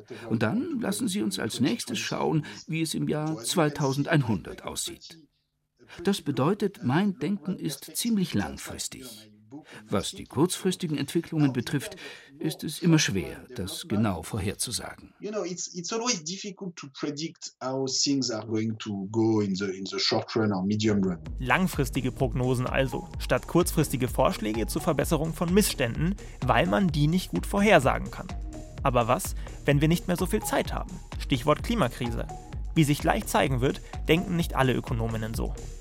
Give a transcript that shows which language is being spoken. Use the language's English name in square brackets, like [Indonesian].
[German] Und dann lassen Sie uns als nächstes schauen, wie es im Jahr 2100 aussieht. Das bedeutet, mein Denken ist ziemlich langfristig. Was die kurzfristigen Entwicklungen betrifft, ist es immer schwer, das genau vorherzusagen. [English] You know, it's always difficult to predict how things are going to go in the short run or medium run. [German] Langfristige Prognosen also, statt kurzfristige Vorschläge zur Verbesserung von Missständen, weil man die nicht gut vorhersagen kann. Aber was, wenn wir nicht mehr so viel Zeit haben? Stichwort Klimakrise. Wie sich gleich zeigen wird, denken nicht alle Ökonominnen so.